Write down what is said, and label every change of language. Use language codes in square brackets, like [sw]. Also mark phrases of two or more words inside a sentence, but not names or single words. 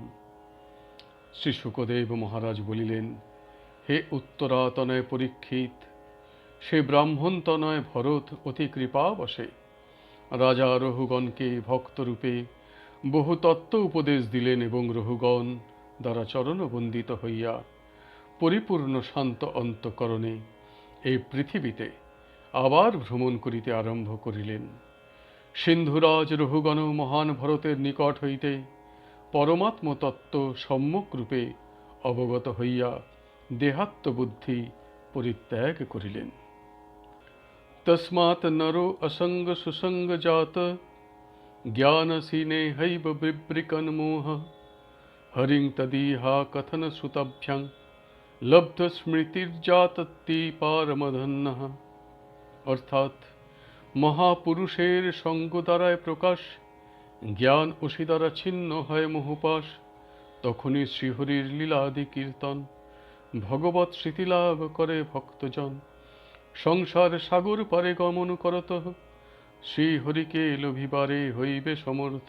[bn] শ্রী শুকদেব মহারাজ বলিলেন, হে উত্তরাতনয় পরীক্ষিত, সে ব্রাহ্মণতনয় ভরত অতি কৃপাবশে রাজা রহুগণকে ভক্তরূপে বহু তত্ত্ব উপদেশ দিলেন এবং রহুগণ দ্বারা চরণবন্দিত হইয়া পরিপূর্ণ শান্ত অন্তঃকরণে এই পৃথিবীতে আবার ভ্রমণ করিতে আরম্ভ করিলেন। সিন্ধুরাজ রহুগণ মহান ভরতের নিকট হইতে পরমাত্ম তত্ত্ব সম্যক রূপে অবগত হইয়া দেহাত্মবুদ্ধি পরিত্যাগ করিলেন। [sa] তস্মাৎ নরো অসঙ্গ সুসঙ্গ জাত জ্ঞানসীনে হৈব বিবৃকন মোহ হরিং তদীহা কথন শ্রুতভ্যং লব্ধ স্মৃতির্জাতত্তি পারমধন্যঃ। [bn] অর্থাৎ মহাপুরুষের সঙ্গ দ্বারায় প্রকাশ, জ্ঞান অসি দ্বারা ছিন্ন হয় মোহপাশ। তখনই শ্রীহরির লীলাদি কীর্তন, ভগবৎ স্মৃতিলাভ করে ভক্তজন। সংসার সাগর পারে গমন করত, শ্রীহরিকে লোভিবারে হইবে সমর্থ।